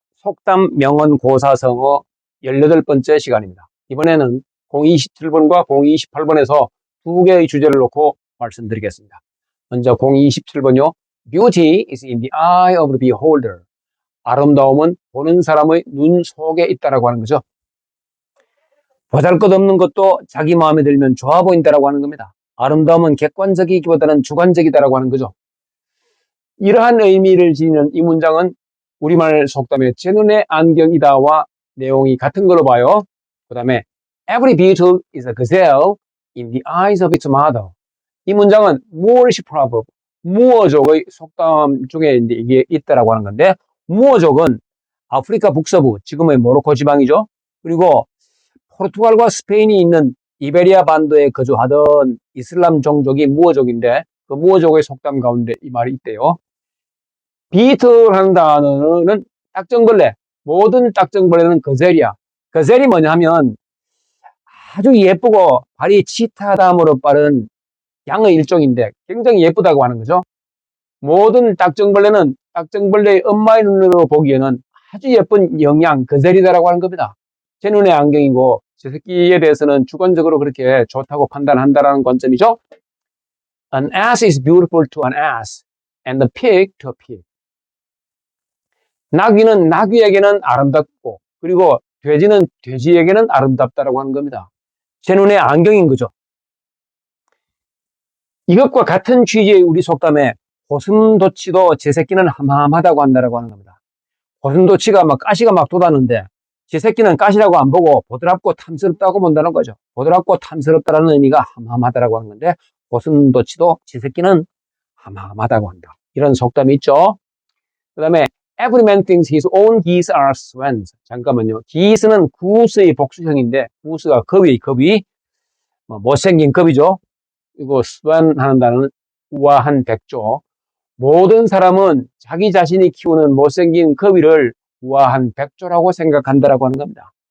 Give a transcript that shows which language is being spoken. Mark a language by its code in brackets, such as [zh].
[ko] 속담 명언 고사성어 18번째 시간입니다. 이번에는 0227번과 0228번에서 두 개의 주제를 놓고 말씀드리겠습니다. 먼저 0227번요. [en] Beauty is in the eye of the beholder. [ko] 아름다움은 보는 사람의 눈 속에 있다라고 하는 거죠. 보잘것없는 것도 자기 마음에 들면 좋아 보인다라고 하는 겁니다. 아름다움은 객관적이기보다는 주관적이다라고 하는 거죠. 이러한 의미를 지니는 이 문장은 우리말 속담에 제 눈의 안경이다와 내용이 같은 걸로 봐요. 그 다음에 [en] Every beetle is a gazelle in the eyes of its mother. [ko] 이 문장은 무어시 proverb, 무어족의 속담 중에 이게 있다라고 하는 건데, 무어족은 아프리카 북서부, 지금의 모로코 지방이죠. 그리고 포르투갈과 스페인이 있는 이베리아 반도에 거주하던 이슬람 종족이 무어족인데, 그 무어족의 속담 가운데 이 말이 있대요. 비틀하는 단어는 딱정벌레, 모든 딱정벌레는 거젤이야. 거젤이 뭐냐 하면 아주 예쁘고 발이 치타담으로 빠른 양의 일종인데 굉장히 예쁘다고 하는 거죠. 모든 딱정벌레는 딱정벌레의 엄마의 눈으로 보기에는 아주 예쁜 영양, 거젤이다라고 하는 겁니다. 제 눈의 안경이고 제 새끼에 대해서는 주관적으로 그렇게 좋다고 판단한다라는 관점이죠. [en] An ass is beautiful to an ass and a pig to a pig. [ko] 나귀는 나귀에게는 아름답고 그리고 돼지는 돼지에게는 아름답다라고 하는 겁니다. 제 눈에 안경인 거죠. 이것과 같은 취지의 우리 속담에 고슴도치도 제 새끼는 함함하다고 한다라고 하는 겁니다. 고슴도치가 가시가 막 돋았는데 제 새끼는 가시라고 안 보고 보드랍고 탐스럽다고 본다는 거죠. 보드랍고 탐스럽다라는 의미가 함함하다라고 하는 건데 고슴도치도 제 새끼는 함함하다고 한다. 이런 속담이 있죠. 그 다음에 [en] Every man thinks his own geese are swans. [ko] 잠깐만요. geese는 goose의 복수형인데 goose가 겁이 못생긴 겁이죠. 그리고 swan 하는 단어는 우아한 백조. 모든 사람은 자기 자신이 키우는 못생긴 겁이를 우아한 백조라고 생각한다라고 하는 겁니다.